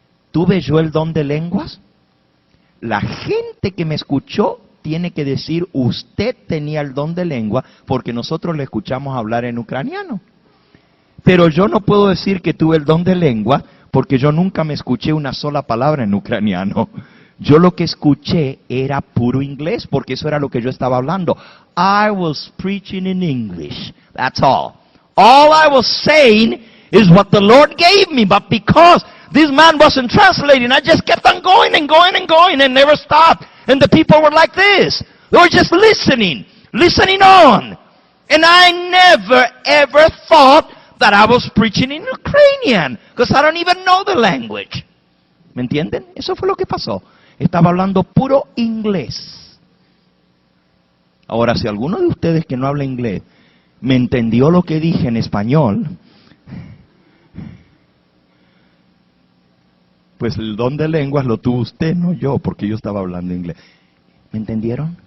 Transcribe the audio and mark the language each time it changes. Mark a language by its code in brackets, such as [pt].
[es] ¿Tuve yo el don de lenguas? La gente que me escuchó tiene que decir, usted tenía el don de lengua, porque nosotros le escuchamos hablar en ucraniano. Pero yo no puedo decir que tuve el don de lengua, porque yo nunca me escuché una sola palabra en ucraniano. Yo lo que escuché era puro inglés, porque eso era lo que yo estaba hablando. [en] I was preaching in English, that's all. All I was saying is what the Lord gave me, but because this man wasn't translating. I just kept on going and going and going and never stopped. And the people were like this. They were just listening on. And I never ever thought that I was preaching in Ukrainian, because I don't even know the language. [es] ¿Me entienden? Eso fue lo que pasó. Estaba hablando puro inglés. Ahora, si alguno de ustedes que no habla inglés me entendió lo que dije en español, pues el don de lenguas lo tuvo usted, no yo, porque yo estaba hablando inglés. ¿Me entendieron?